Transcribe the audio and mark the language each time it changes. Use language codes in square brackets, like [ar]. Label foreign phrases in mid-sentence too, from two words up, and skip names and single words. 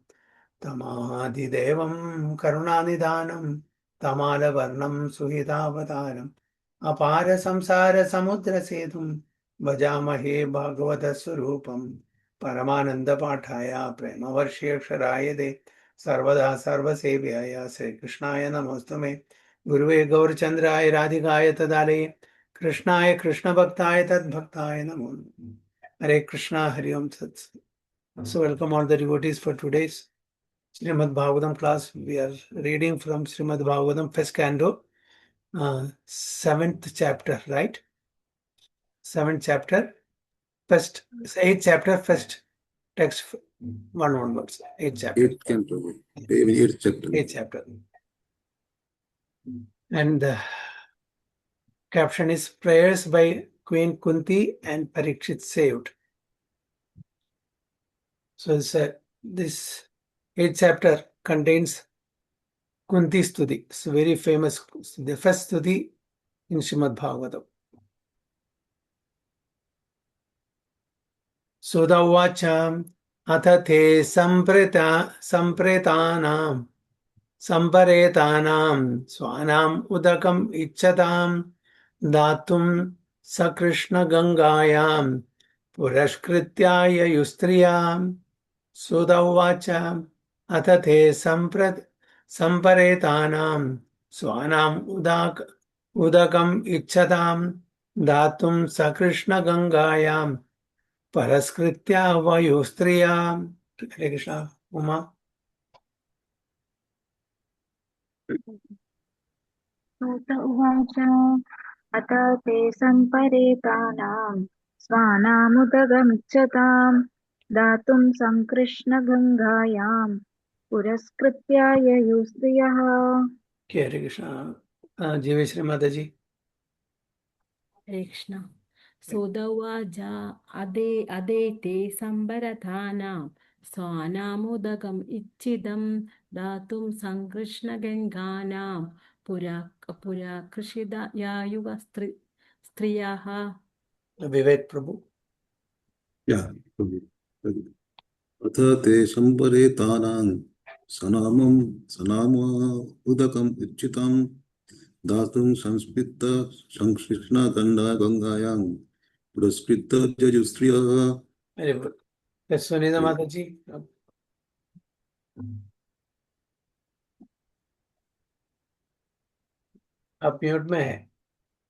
[sa] तमादिदेवं करुणानिधानं तमालवर्णं सुहितावतारम् अपार संसार समुद्र सेतुं भजामहे भागवतस्वरूपं परमानन्दपाठाय प्रेमवर्षेक्षराय दे सर्वदा सर्वसेव्याय श्रीकृष्णाय नमोऽस्तु मे गुरुवे गौरचन्द्राय राधिकाय तदालये कृष्णाय कृष्णभक्ताय तद्भक्ताय नमो नमः। हरे कृष्णा हरि ओम सत्। [en] So welcome all the devotees for today's Srimad Bhagavatam class. We are reading from Srimad Bhagavatam, first canto, seventh chapter, right? Seventh chapter, first, eighth chapter, first text, one onwards, eighth chapter. Eighth canto, eighth chapter. Eighth chapter. And the caption is Prayers by Queen Kunti and Parikshit saved. So this eighth chapter contains Kunti Stuti. It's very famous, the first Stuti in Srimad Bhagavatam. [sa] सुदौवाच अथ ते सम्प्रेतानां स्वानाम् उदकम् इच्छतां दातुं सकृष्णगङ्गायां पुरस्कृत्याय युस्त्रियाम् सुदौवाच अथ ते सम्परेतानां स्वानाम् उदकम् इच्छतां दातुं सकृष्णगङ्गायां परस्कृत्या वायुस्त्रिया। हरे कृष्णा। उमा सूत उवाच अथ ते सम्परेतानां स्वानामुदगमिच्छतां दातुं सङ्कृष्णगङ्गायां पुरस्कृत्याय युस्त्रियः। हरे कृष्णा। जीवेश्वरी माता जी। हरे कृष्ण। सुदौवाच अदेते सम्भरतानां स्वानामुदकम् इच्छितं दातुं सङ्कृष्णगङ्गानां पुरा कृषिदयायुगस्त्रियः। विवेक प्रभु। अथ ते सम्परेतानां सनाम उदकम् इच्छितं दातुं संकृष्णगङ्गायां पुरस्कृत्य जजुस्त्रियः। [hi] मेरे सुनीता माता जी, आप म्यूट में है।